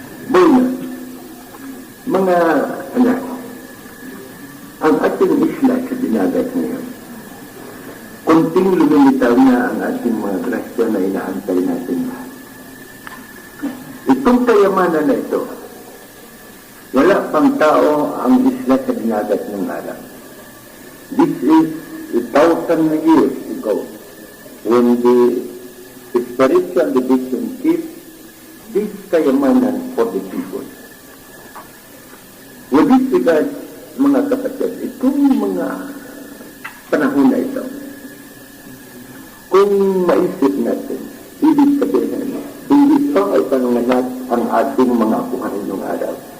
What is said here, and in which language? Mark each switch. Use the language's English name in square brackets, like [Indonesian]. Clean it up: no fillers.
[Filipino] Boy, mga anak, ang ating isla sa dinagat ngayon, kunting lumilitaw na ang ating mga grasya na inaantay natin. Itong kayamanan na ito, wala pang tao ang isla sa dinagat ng alam. [English] This is 1,000 years ago when the spiritual division keeps this kayamanan for the people. With this regard, [Filipino] mga kapatid, itong mga panahon na ito, kung maisip natin, ibig sabihin, hindi pa ay pananganak ang ating mga apuhan ng araw.